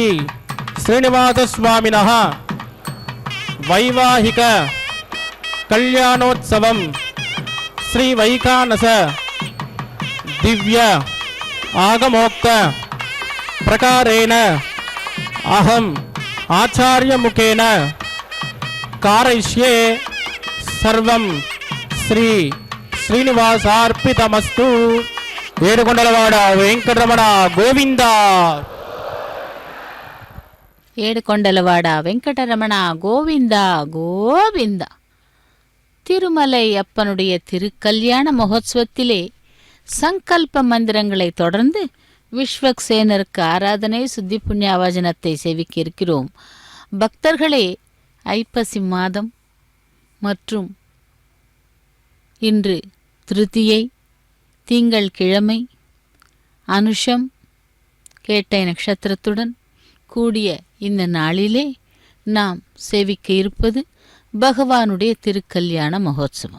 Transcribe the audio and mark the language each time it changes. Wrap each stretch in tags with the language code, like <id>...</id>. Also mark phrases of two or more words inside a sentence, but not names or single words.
<sa>श्रीनिवास स्वामिनः वैवाहिक कल्याणोत्सवम् श्री वैखानस दिव्य आगमोक्त प्रकारेण अहम् आचार्य मुखेन कारयिष्ये सर्वं श्री श्रीनिवासार्पितमस्तु।</sa> <te>ఏడుకొండలవాడ వెంకటరమణ గోవింద. ఏడుకొండలవాడ వెంకటరమణ கோவிந்த கோவிந்த.</te> <ta>திருமலை அப்பனுடைய திருக்கல்யாண மகோத்சவத்திலே சங்கல்ப மந்திரங்களை தொடர்ந்து விஸ்வக்சேனருக்கு ஆராதனை சுத்தி புண்ணியாவாஜனத்தை சேவிக்க இருக்கிறோம். பக்தர்களே, ஐப்பசி மாதம் மற்றும் இன்று திருதியை திங்கள் கிழமை அனுஷம் கேட்டை நட்சத்திரத்துடன் கூடிய இந்த நாளிலே நாம் சேவிக்க இருப்பது பகவானுடைய திருக்கல்யாண மகோத்சவம்.</ta>